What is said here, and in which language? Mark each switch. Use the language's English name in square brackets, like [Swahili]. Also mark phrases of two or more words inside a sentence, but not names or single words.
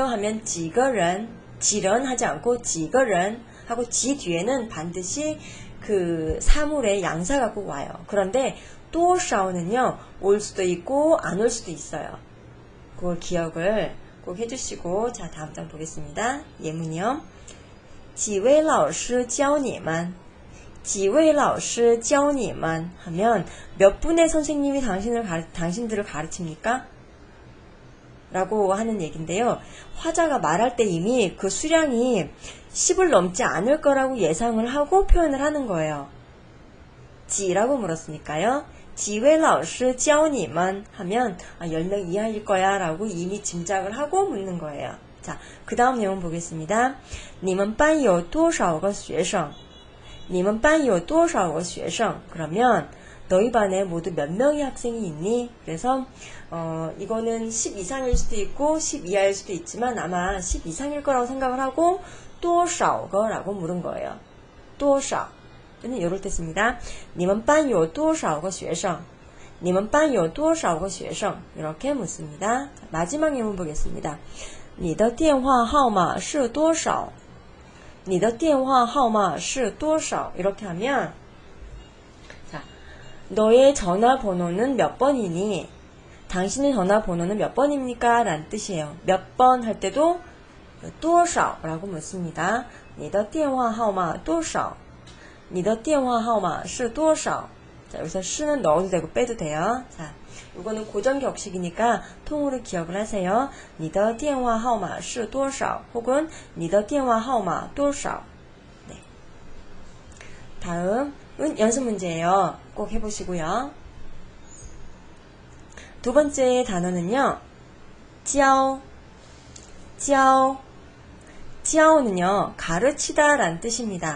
[Korean] 하면 지거른, 지런 하지 않고 지거른 하고 지 뒤에는 반드시 사물의 양사가 꼭 와요. 그런데 多少 는요, 올 수도 있고 안 올 수도 있어요. 그걸 기억을 꼭 해주시고, 자, 다음 장 보겠습니다. 예문이요. [Chinese] 几位老师教你们? 几位老师教你们? [Korean] 하면 몇 분의 선생님이 당신들을 가르칩니까? 라고 하는 얘기인데요. 화자가 말할 때 이미 그 수량이 10을 넘지 않을 거라고 예상을 하고 표현을 하는 거예요. 지라고 물었으니까요. [Chinese] 几位老师教你们 [Korean] 하면 10명 이하일 거야 라고 이미 짐작을 하고 묻는 거예요. 자, 그 다음 내용 보겠습니다. [Chinese] 你们班有多少个学生? 你们班有多少个学生? [Korean] 그러면 너희 반에 모두 몇 명의 학생이 있니? 그래서 이거는 10 이상일 수도 있고 10 이하일 수도 있지만 아마 10 이상일 거라고 생각을 하고 多少个라고 물은 거예요. 多少 이럴 때 씁니다. [Chinese] 你们班有多少个学生? 你们班有多少个学生? [Korean] 이렇게 묻습니다. 마지막 예문 보겠습니다. [Chinese] 你的电话号码是多少? 你的电话号码是多少? [Korean] 이렇게 하면 자, 너의 전화번호는 몇 번이니? 당신의 전화번호는 몇 번입니까? 라는 뜻이에요. 몇 번 할 때도 多少 라고 묻습니다. [Chinese] 你的电话号码多少?你的电话号码是多少? [Korean] 자, 여기서 시는 넣어도 되고 빼도 돼요. 자, 이거는 고정 격식이니까 통으로 기억을 하세요. [Chinese] 你的电话号码是多少? 혹은 你的电话号码多少? [Korean] 네. 다음은 연습 문제예요. 꼭 해보시고요. 두 번째 단어는요. [Chinese] 教, 教, [Korean] 教는요. 가르치다 라는 뜻입니다.